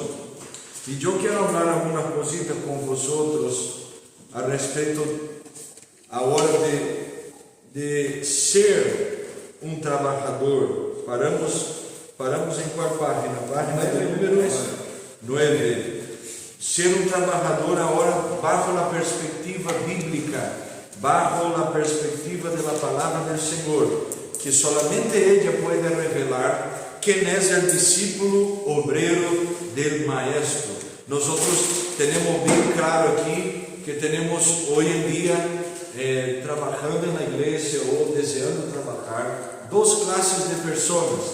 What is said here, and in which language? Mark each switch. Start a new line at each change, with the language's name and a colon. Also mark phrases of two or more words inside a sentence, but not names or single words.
Portuguese: E eu quero falar alguma cosita com vocês a respeito agora de ser um trabalhador. Paramos em qual página? Página de número 9. Ser um trabalhador agora bajo a perspectiva bíblica, bajo a perspectiva da palavra do Senhor, que
Spanish: solamente ella
Portuguese: pode revelar quem é o discípulo obreiro
Spanish: del maestro.
Portuguese: Nós temos bem claro aqui que temos hoje em dia trabalhando na igreja ou desejando trabalhar duas classes de pessoas.